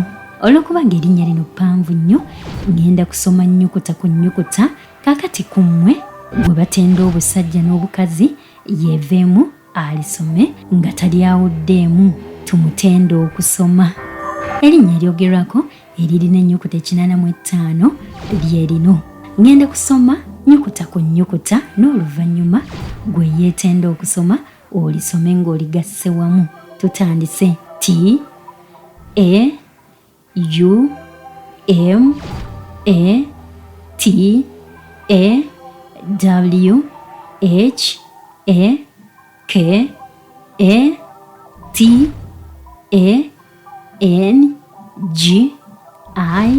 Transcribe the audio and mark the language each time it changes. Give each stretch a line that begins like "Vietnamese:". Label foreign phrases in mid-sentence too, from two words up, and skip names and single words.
Ganda: Olw'okuba ng'erinnya lino ppanvu nnyo ngenda kusoma nnyukuta ku nnyukuta kaakati ku mmwe bwe batenda obusajja n'obukazi yeeveemu alisome nga talyawuddeemu tumutenda okusoma. Erinnya eryogerwako eririna ennyukuta 85 Lyerinu. Ngenda kusoma nnyukuta ku nnyukuta n'oluvannyuma gwe yeetenda okusoma olisome ng'oligasse wamu. Tutandise. T E U M A T A W H A K A T A N G I